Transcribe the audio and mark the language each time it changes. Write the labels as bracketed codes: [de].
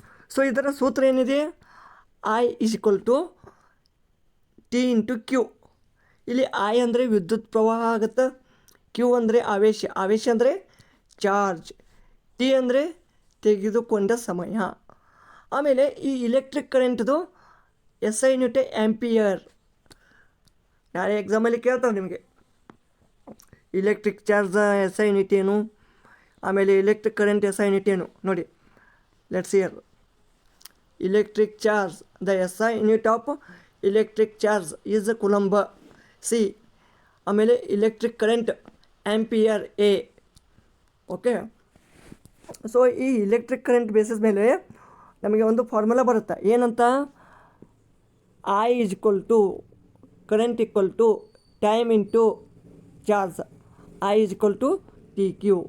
[kn] So ಇದರ ಸೂತ್ರ ಏನಿದೆ, [en] I is equal to T into Q. [kn] ಇಲ್ಲಿ I ಅಂದರೆ ವಿದ್ಯುತ್ ಪ್ರವಾಹ ಆಗುತ್ತೆ, Q ಅಂದರೆ ಆವೇಶ ಅಂದರೆ ಚಾರ್ಜ್, T ಅಂದರೆ ತೆಗೆದುಕೊಂಡ ಸಮಯ. ಆಮೇಲೆ ಈ ಇಲೆಕ್ಟ್ರಿಕ್ ಕರೆಂಟ್ದು SI ಯೂನಿಟ್ ಆ್ಯಂಪಿಯರ್. ನಾಳೆ ಎಕ್ಸಾಮಲ್ಲಿ ಕೇಳ್ತಾವೆ ನಿಮಗೆ ಇಲೆಕ್ಟ್ರಿಕ್ ಚಾರ್ಜ್ SI ಯೂನಿಟ್ ಏನು, ಆಮೇಲೆ ಎಲೆಕ್ಟ್ರಿಕ್ ಕರೆಂಟ್ SI ಯೂನಿಟ್ ಏನು. ನೋಡಿ, [en] Let's hear. electric charge, the SI unit of electric charge is coulomb C. ಆಮೇಲೆ electric current ampere A. [kn] Okay, so ಈ electric current basis ಮೇಲೆ ನಮಗೆ ಒಂದು ಫಾರ್ಮುಲಾ ಬರುತ್ತೆ. [en] ಏನಂತ, I is equal to current equal to time into charge, I is equal to TQ.